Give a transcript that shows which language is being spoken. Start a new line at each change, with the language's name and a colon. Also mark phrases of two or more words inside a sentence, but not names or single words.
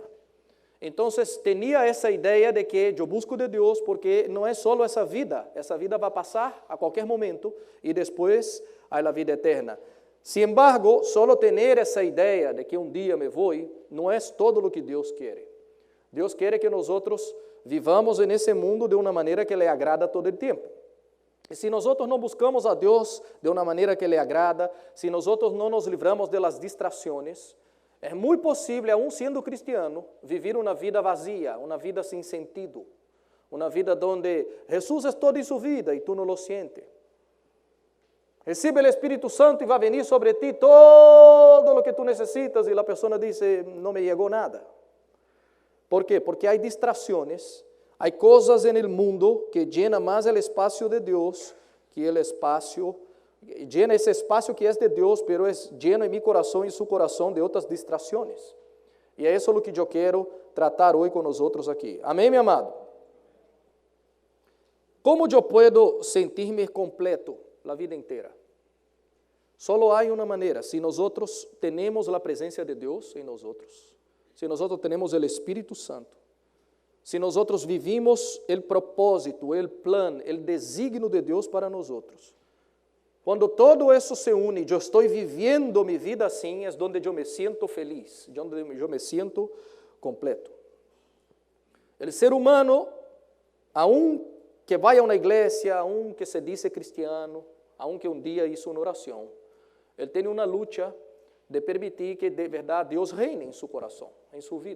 Spanish: Entonces tenía esa idea de que yo busco de Dios porque no es solo esa vida va a pasar a cualquier momento y después hay la vida eterna. Sin embargo, solo tener esa idea de que un día me voy no es todo lo que Dios quiere. Dios quiere que nosotros vivamos en ese mundo de una manera que le agrada todo el tiempo.
Portuguese: E se nós não buscamos a Deus de uma maneira que lhe agrada, se nós não nos livramos de las distrações, é muito possível, aún sendo cristiano, viver uma vida vazia, uma vida sem sentido, uma vida onde Jesus é todo em sua vida e tu não
Spanish: lo sientes.
Portuguese: Recibe o Espírito Santo e vai venir sobre ti todo o que tu necessitas, e a pessoa diz: não me chegou nada. ¿Por quê? Porque há distrações.
Spanish: Hay cosas en el mundo que llenan más el espacio de Dios que el espacio, llena ese espacio que es de Dios, pero es lleno en mi corazón y su corazón de otras distracciones. Y eso es lo que yo quiero tratar hoy con nosotros aquí. Amén, mi amado. ¿Cómo yo puedo sentirme completo la vida entera? Solo hay una manera: si nosotros tenemos la presencia de Dios en nosotros, si nosotros tenemos el Espíritu Santo, se nós vivimos
Portuguese: o propósito, o plano, o desígnio de Deus para nós. Quando todo isso se une, eu estou vivendo minha vida assim, é onde eu me sinto feliz, onde eu me sinto completo. O ser humano,
Spanish: aun que
Portuguese: vá a uma igreja,
Spanish: aun que
Portuguese: se diz cristiano,
Spanish: aun que
Portuguese: dia hizo uma oração, ele tem uma luta de permitir que de verdade Deus reine em seu coração, em sua vida.